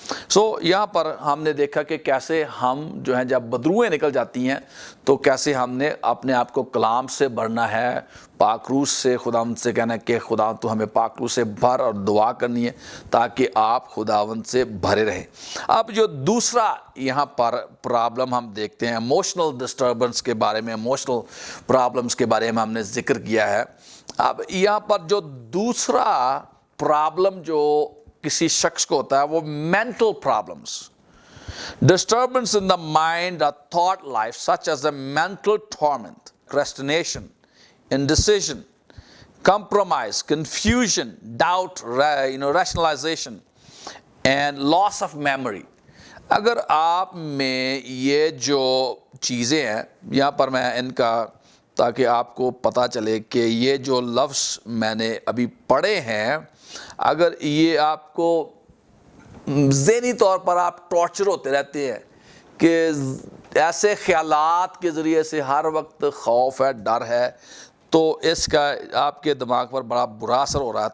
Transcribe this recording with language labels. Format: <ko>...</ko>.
<hi>सो यहाँ पर हमने देखा कि कैसे हम जो हैं जब बदरूएँ निकल जाती हैं तो कैसे हमने अपने आप को कलाम से भरना है, पाक रूह से खुदावंद से कहना है कि खुदा तो हमें पाक रूह से भर, और दुआ करनी है ताकि आप खुदावंद से भरे रहें। अब जो दूसरा यहाँ पर प्रॉब्लम हम देखते हैं, इमोशनल डिस्टर्बेंस के बारे में, इमोशनल प्रॉब्लम्स के बारे में हमने जिक्र किया है। अब यहाँ पर जो दूसरा प्रॉब्लम जो किसी शख्स को होता है वो mental problems,</hi> <en>disturbance in the mind or thought life such as a mental torment, procrastination, indecision, compromise, confusion, doubt, rationalization and loss of memory।</en> <hi>अगर आप में ये जो चीज़ें हैं, यहाँ पर मैं इनका ताकि आपको पता चले कि ये जो लफ्ज़ मैंने अभी पढ़े हैं, अगर ये आपको ज़हनी तौर पर आप टॉर्चर होते रहते हैं कि ऐसे ख़यालात के ज़रिए से हर वक्त खौफ है, डर है, तो इसका आपके दिमाग पर बड़ा बुरा असर हो रहा है।</hi>